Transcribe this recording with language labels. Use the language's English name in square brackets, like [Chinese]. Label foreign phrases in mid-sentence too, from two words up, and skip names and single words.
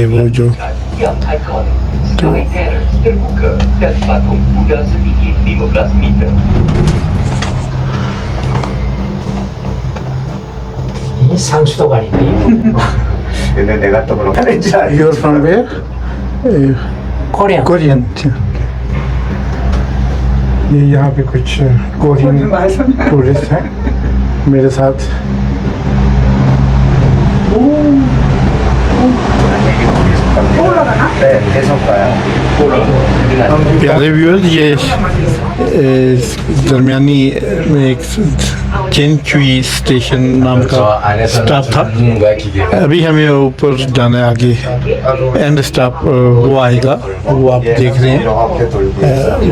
[Hindi] वो जो [Korean] 상수도가 아닌데. 근데 내가 또 그런 거 [English] You're from where? [Korean] 코리아. [Hindi] कोरियन। ये यहाँ पे कुछ [English] Korean tourist [Hindi] हैं मेरे साथ। [Korean] 계속 가요. [Hindi] प्यारे व्यूअर्स, ये दरमियानी में एक चेंचुई स्टेशन नाम का स्टॉप था। अभी हमें ऊपर जाना है आगे, [English] end stop [Hindi] वो आएगा, वो आप देख रहे हैं।